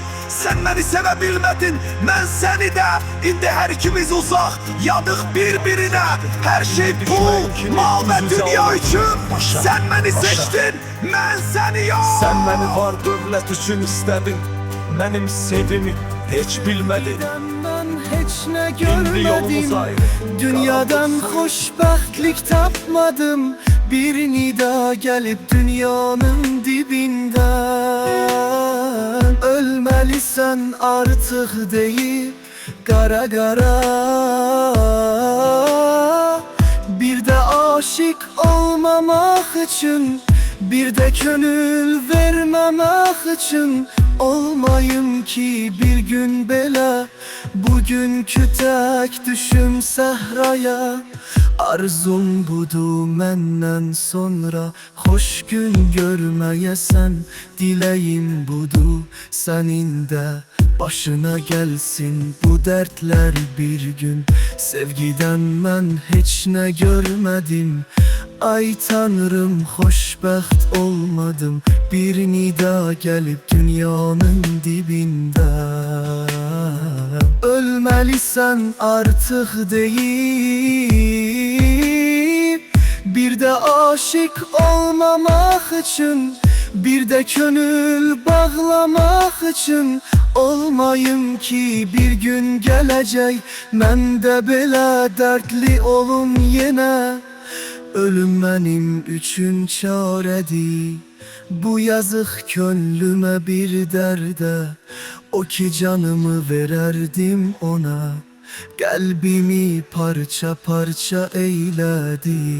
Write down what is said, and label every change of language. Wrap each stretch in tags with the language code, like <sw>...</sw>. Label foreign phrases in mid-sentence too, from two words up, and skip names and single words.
<az>Sən məni sevə bilmədin, mən səni də. İndi hər ikimiz uzaq, yadıq bir-birinə. Hər şey pul, mal və dünya üçün. Sən məni seçdin, mən səni yox. Sən məni var dövlət üçün istədin, mənim sevdimi heç bilmədin.</az> <tr>Hiç ne görmedim,</tr> <az>dünyadan hoşbəxtlik tapmadım.</az> <tr>Bir nida gelip dünyanın dibinden, ölmelisən artık deyip qara qara. Bir de aşık olmamak için, bir de könül vermemek için.</tr> <az>Olmayım ki bir gün belə, bugünkü tək düşüm səhraya. Arzum budur məndən sonra, xoş gün görməyəsən. Diləyim budur sənin də başına gəlsin bu dərdlər bir gün. Sevgidən mən heç nə görmədim, ay tanrım xoşbəxt olmadım.</az> <tr>Bir nida gelip dünyanın dibinden, ölmelisən artık deyip, bir de aşık olmamak için, bir de könül bağlamak için. Olmayım ki bir gün gelecek,</tr> <az>mən də belə dərdli olum yenə. Ölüm mənim üçün çarədir, bu yazıq könlümə bir dərdə. O ki canımı verərdim ona, qəlbimi parça parça eylədi.</az>